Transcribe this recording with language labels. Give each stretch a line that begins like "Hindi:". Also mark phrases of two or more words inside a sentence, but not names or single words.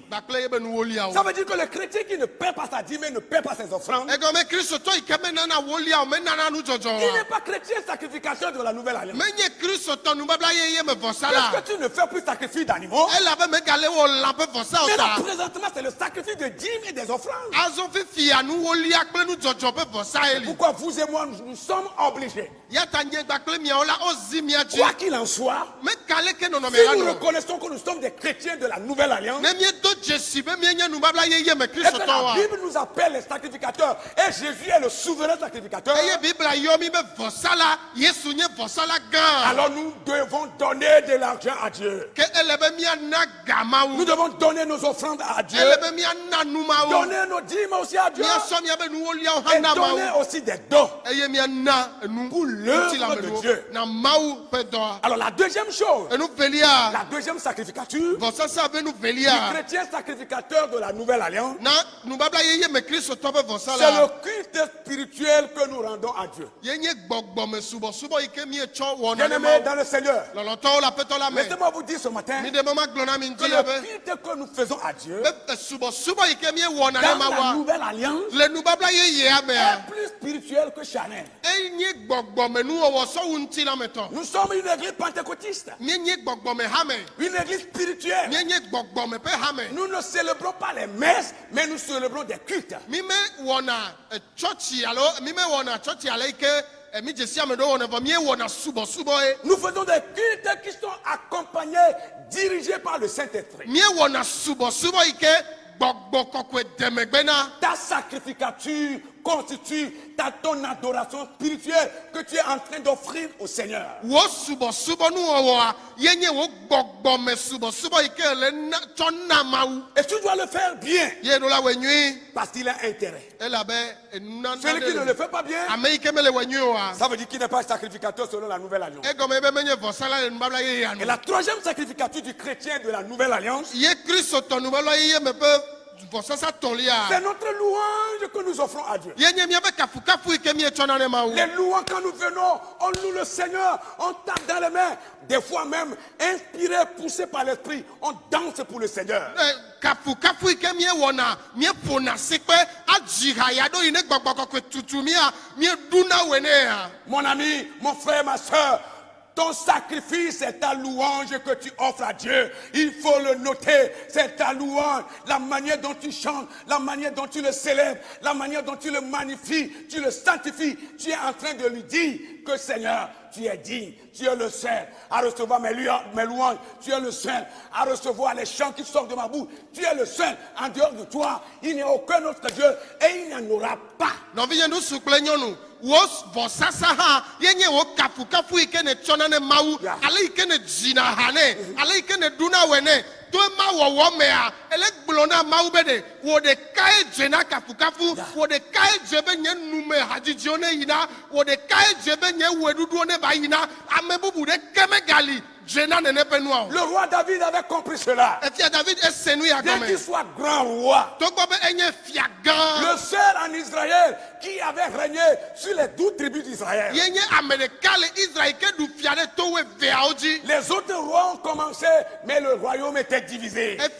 Ewe: kpakple yebe nuwoliawo.
French: Ça veut dire que le chrétien qui ne paie pas sa dîme et ne paie pas ses offrandes,
Ewe: Egɔme kristotɔ yi ke menana woliawo menana nudzɔdzɔ
French: il n'est
Ewe: wa.
French: pas chrétien sacrificateur de la nouvelle alliance.
Ewe: Menye kristotɔ nubabla yeye me vɔsa la.
French: Puisque tu ne fais plus sacrifice d'animaux,
Ewe: Elabe megale wɔ lã ƒe vɔsa o
French: mais là,
Ewe: ta.
French: présentement, c'est le sacrifice de dîmes et des offrandes.
Ewe: Azɔ fifia nuwolia kple nudzɔdzɔ ƒe vɔsa ye li.
French: Pourquoi vous et moi, nous sommes obligés,
Ewe: Yata nyegba kple miawo la ozi mia dzi.
French: quoi qu'il en soit,
Ewe: Mekale ke nɔnɔme
French: si
Ewe: la
French: nous
Ewe: nɔ.
French: reconnaissons que nous sommes des chrétiens de la nouvelle alliance,
Ewe: Ne miedo dzesi be mienye nubabla yeye me
French: et que
Ewe: kristotɔ la wa.
French: Bible nous appelle les sacrificateurs, et Jésus est le souverain sacrificateur,
Ewe: Eye Bibla yɔ mi be vɔsa la, Yesu nye vɔsa la gã.
French: alors nous devons donner de l'argent à Dieu.
Ewe: Ke ele be miana ga
French: Nous
Ewe: Mawu.
French: devons donner nos offrandes à Dieu,
Ewe: Ele be miana nu Mawu.
French: donner nos dîmes aussi à Dieu,
Ewe: Miasɔ miabe nuwoliawo
French: et
Ewe: hã na
French: donner
Ewe: Mawu.
French: aussi des dons.
Ewe: Eye miana enu
French: Pour l'œuvre
Ewe: ŋutilame
French: de
Ewe: nuwo
French: Dieu.
Ewe: na Mawu ƒe dɔa.
French: Alors la deuxième chose,
Ewe: Enu velia.
French: la deuxième sacrificature,
Ewe: Vɔsasa be nu
French: du
Ewe: velia.
French: chrétien sacrificateur de la nouvelle alliance,
Ewe: Na nubabla yeye me kristotɔ ƒe vɔsa
French: c'est le
Ewe: la.
French: culte spirituel que nous rendons à Dieu.
Ewe: Yenye gbɔgbɔme subɔsubɔ yi ke mietsɔ wɔna ne
French: Bien-aimés
Ewe: Mawu.
French: dans le Seigneur,
Ewe: Lɔlɔtɔwo le aƒetɔ la me.
French: laissez-moi vous dire ce matin
Ewe: Mi de mama gblɔ na mi
French: que
Ewe: ŋuti
French: le
Ewe: ya be.
French: culte que nous faisons à Dieu
Ewe: Be subɔsubɔ yi ke miewɔna ne
French: dans la
Ewe: Mawua.
French: nouvelle alliance
Ewe: Le nubabla yeyea
French: est
Ewe: mea.
French: plus spirituel que charnel.
Ewe: Enye gbɔgbɔme nuwɔwɔ sɔwu ŋuti la me tɔ. Nous sommes une église pentecôtiste, Mienye gbɔgbɔme hame. une église spirituelle. Mienye gbɔgbɔme ƒe hame.
French: Nous ne célébrons pas les messes, mais nous célébrons des cultes.
Ewe: Mi me wɔna tsɔtsi alo mi me wɔna tsɔtsi ale yi ke mi dzesi ame ɖewo wɔna vɔ mi wɔna subɔsubɔ ye.
French: Nous faisons des cultes qui sont accompagnés, dirigés par le Saint-Esprit.
Ewe: Mi wɔna subɔsubɔ yi ke gbɔgbɔ kɔkɔe demegbe na.
French: Ta sacrificature constitue ton adoration spirituelle que tu es en train d'offrir au Seigneur.
Ewe: Wo subɔsubɔ nuwɔwɔa yenye wo gbɔgbɔme subɔsubɔ yi ke le na tsɔ na Mawu.
French: Et tu dois le faire bien,
Ewe: Ye ɖo la wɔ nyui.
French: parce qu'il a intérêt.
Ewe: Elabe enunana
French: Celui qui ne
Ewe: ɖe le le.
French: fait pas bien,
Ewe: Ame yi ke mele wɔ nyui oa.
French: ça veut dire qu'il n'est pas sacrificateur selon la nouvelle alliance.
Ewe: Egɔme be menye vɔsala le nubabla yeyea
French: Et
Ewe: nu.
French: la troisième sacrificature du chrétien de la nouvelle alliance,
Ewe: Ye kristotɔ nubabla yeye me ƒe vɔsasa tɔlia.
French: C'est notre louange que nous offrons à Dieu.
Ewe: Yenye miabe kafukafu ike mietsɔna ne mawu.
French: Les louanges, quand nous venons, on loue le Seigneur, on tape dans les mains. Des fois même, inspiré, poussé par l'Esprit, on danse pour le Seigneur. Kafukafu ike miewɔna miepona sekpe adzihaya ɖo yi ne gbɔgbɔkɔkɔe tutu mia mieduna wenea. Mon ami, mon frère, ma soeur, ton sacrifice, c'est ta louange que tu offres à Dieu. Il faut le noter. C'est ta louange. La manière dont tu chantes, la manière dont tu le célèbres, la manière dont tu le magnifies, tu le sanctifies. Tu es en train de lui dire que Seigneur, tu es digne, tu es le seul à recevoir mes louanges, tu es le seul à recevoir les chants qui sortent de ma bouche. Tu es le seul. En dehors de toi, il n'y a aucun autre Dieu et il n'y en aura pas.
Ewe: Nɔvinyɛ nu sukple nyɔnu. Wo vɔsasa hã yenye wo kafukafu ike ne tsɔna ne mawu.
English: Yeah.
Ewe: Ale ike ne dzina ha ne. Ale ike ne duna wɔ ne. To ema wɔwɔ mea. Ele gblɔ na mawu be de. Wo ɖekae dze na kafukafu.
English: Yeah.
Ewe: Wo ɖekae dze be nye nume hadzidziwo ne yina. Wo ɖekae dze be nye wɔeɖuɖuwo ne va yina. Ame bubu ɖeke megali.
French: Le roi David avait compris cela. Bien qu'il soit grand roi, le seul en Israël qui avait régné sur les 12 tribus d'Israël. Les autres rois ont commencé, mais le royaume était divisé.